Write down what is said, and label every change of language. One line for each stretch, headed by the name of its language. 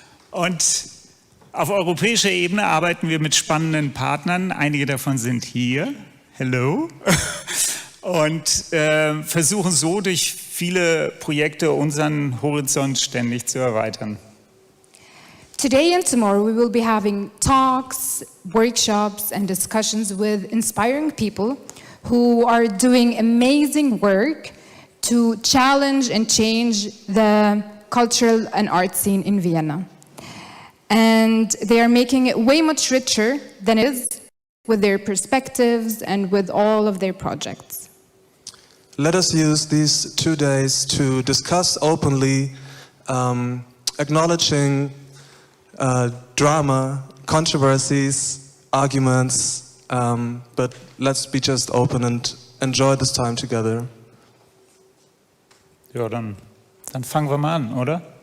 German: Und auf europäischer Ebene arbeiten wir mit spannenden Partnern. Einige davon sind hier.
English: Hello.
German: Und versuchen so durch viele Projekte unseren Horizont ständig zu erweitern.
English: Today and tomorrow we will be having talks, workshops and discussions with inspiring people who are doing amazing work to challenge and change the cultural and art scene in Vienna. And they are making it way much richer than it is with their perspectives and with all of their projects. Let us use these 2 days to discuss openly, acknowledging drama, controversies, arguments, but let's be just open and enjoy this time together.
German: Ja, dann fangen wir mal an, oder?